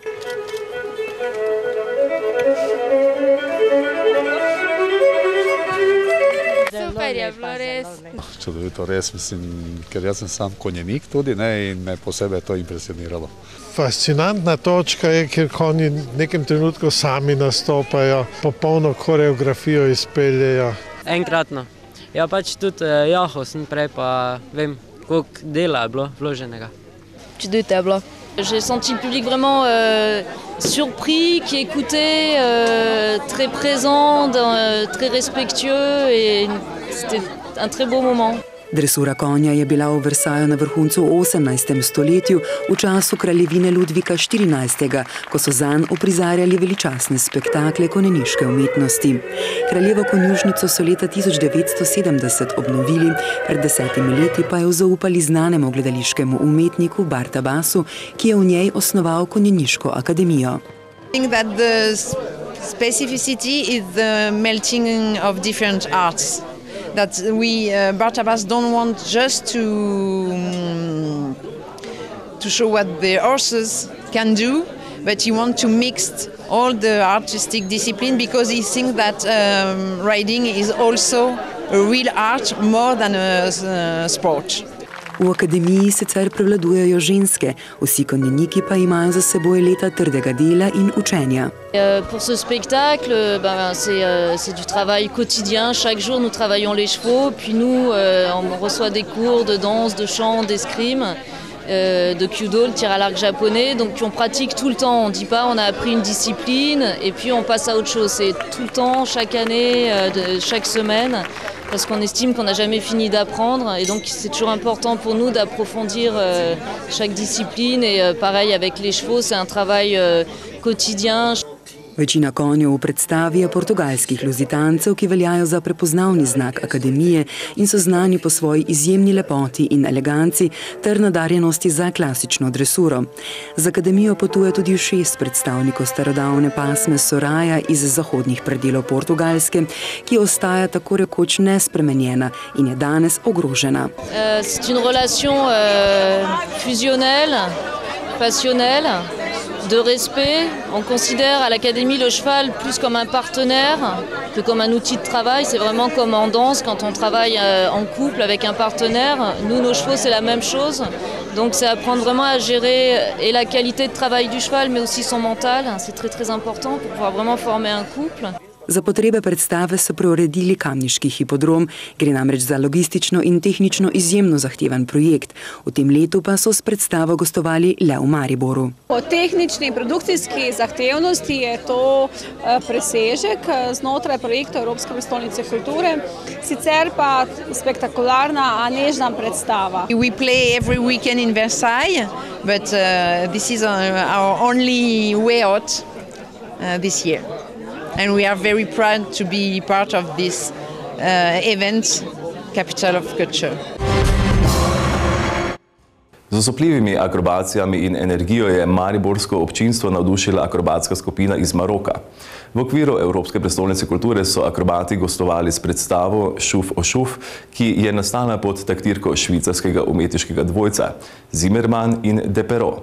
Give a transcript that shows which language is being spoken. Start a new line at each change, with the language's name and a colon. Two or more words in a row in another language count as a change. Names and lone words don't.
Slovenian: Čudovito, res, mislim, ker jaz sem sam konjenik tudi, ne, in me posebej to impresioniralo. Fascinantna točka je, ker konji v nekem trenutku sami nastopajo, popolno koreografijo izpeljejo. Enkratno. Ja, pač tudi jahal sem prej, pa vem, koliko dela je bilo vloženega. Čudovito je bilo.
French: J'ai senti le public vraiment surpris, qui écoutait, très présent, très respectueux et c'était un très beau moment.
Slovenian: Dresura konja je bila v Versaju na vrhuncu v 18. stoletju, v času kraljevine Ludvika XIV., ko so zanj uprizarjali veličastne spektakle konjeniške umetnosti. Kraljevo konjušnico so leta 1970 obnovili, pred 10 leti pa jo zaupali znanemu gledališkemu umetniku Bartabasu, ki je v njej osnoval konjeniško akademijo.
English: I think that the specificity is the melting of different arts. That Bartabas don't want just to show what the horses can do, but he wants to mix all the artistic discipline because he thinks that riding is also a real art more than a sport.
Slovenian: V akademiji sicer prevladujejo ženske, vsi konjeniki pa imajo za seboj leta trdega dela in učenja.
French: Pour ce spectacle, c'est du travail quotidien. Chaque jour, nous travaillons les chevaux, puis nous, on reçoit des cours de danse, de chant, d'escrime, de kyudo, le tir à l'arc japonais. Donc on pratique tout le temps. On ne dit pas on a appris une discipline et puis on passe à autre chose. C'est tout le temps, chaque année, chaque semaine. Parce qu'on estime qu'on n'a jamais fini d'apprendre et donc c'est toujours important pour nous d'approfondir chaque discipline et pareil avec les chevaux, c'est un travail quotidien.
Slovenian: Večina konjev v predstavi je portugalskih luzitancev, ki veljajo za prepoznavni znak akademije in so znani po svoji izjemni lepoti in eleganci ter nadarjenosti za klasično dresuro. Z akademijo potuje tudi 6 predstavnikov starodavne pasme Soraja iz zahodnih predelov Portugalske, ki ostaja tako rekoč nespremenjena in je danes ogrožena.
French: C'est une relation fusionnelle, passionnelle. De respect, on considère à l'académie le cheval plus comme un partenaire que comme un outil de travail. C'est vraiment comme en danse, quand on travaille en couple avec un partenaire. Nous, nos chevaux, c'est la même chose. Donc c'est apprendre vraiment à gérer et la qualité de travail du cheval, mais aussi son mental. C'est très très important pour pouvoir vraiment former un couple.
Slovenian: Za potrebe predstave so preuredili kamniški hipodrom, gre namreč za logistično in tehnično izjemno zahteven projekt. V tem letu pa so s predstavo gostovali le v Mariboru. Po tehnični in produkcijski zahtevnosti je to presežek znotraj projekta Evropske prestolnice kulture, sicer pa spektakularna, a nežna predstava.
English: We play every weekend in Versailles, but this is our only way out this year. And we are very proud to be part of this event, Capital of Culture.
Slovenian: Z osupljivimi akrobacijami in energijo je mariborsko občinstvo navdušila akrobatska skupina iz Maroka. V okviru Evropske prestolnice kulture so akrobati gostovali s predstavo Šuf o šuf, ki je nastala pod taktirko švicarskega umetniškega dvojca Zimmermann in De Perot.